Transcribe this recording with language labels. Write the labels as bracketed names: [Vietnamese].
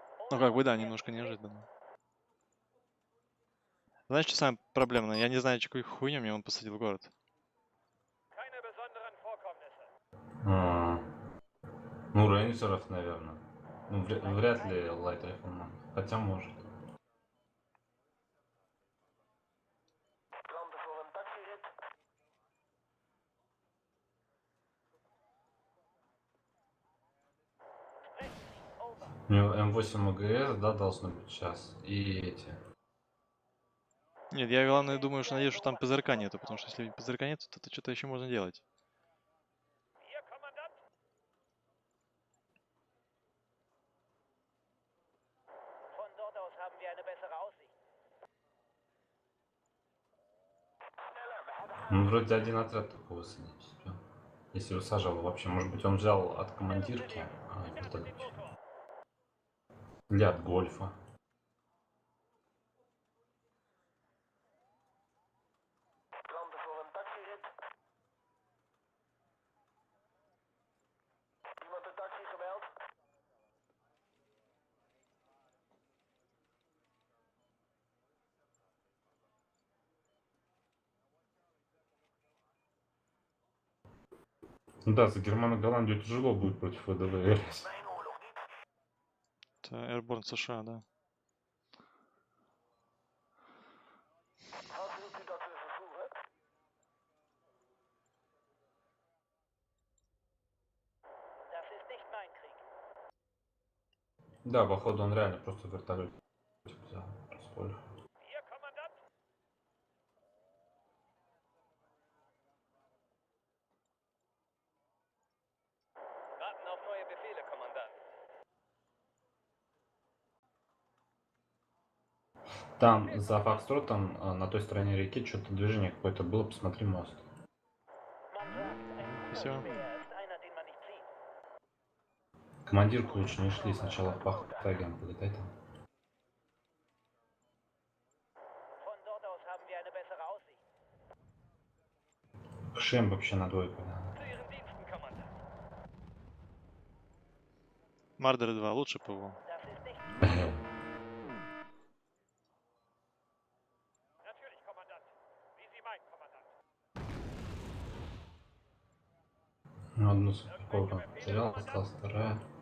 [Russian] Ну как бы да, немножко неожиданно. Знаешь, что самое проблемное? Я не знаю, какую хуйню мне он посадил в город. [German] Keine besonderen Vorkommnisse. [Russian] А, ну, рейнджеров, наверное. Ну, вряд ли лайт райфлман. Хотя может. [Dutch] Klanten voor een taxirit. [Russian] У него М8 АГС, да, должно быть сейчас. И эти. Нет, я главное думаю, что надеюсь, что там ПЗРК нету, потому что если ПЗРК нет, то это что-то еще можно делать. [German] Hier, Kommandant! Von dort aus haben wir eine bessere Aussicht. [Russian] Ну, вроде один отряд только высадить успел. Если высаживал вообще. Может быть, он взял от командирки. А, это или от гольфа. Ну да, за Германо-Голландию тяжело будет против ВДВ играть. Это Airborne США, да. [German] Was sind Sie da für Versuche? Das ist nicht mein Krieg. [Russian] Да, походу он реально просто вертолет взял. Располье. [German] Hier, Kommandant. Warten auf neue Befehle, Kommandant. [Russian] Там за Фокстротом на той стороне реки что-то движение какое-то было, посмотри мост. [German] Man sagt, ein [Russian] Спасибо. [German] Speer ist einer, den man nicht sieht. [Russian] Командирку лучше не шли, сначала в Пахтаген полетай там. [German] Von dort aus haben wir eine bessere Aussicht. [Russian] Шем вообще на двойку, да. [German] Zu Ihren Diensten, Kommandant. [Russian] Мардер 2 лучше ПВО. [German] Das ist nicht... Natürlich, Kommandant. Wie Sie meinen, Kommandant. [Russian] Ну, одну суперковку потерял, осталась вторая.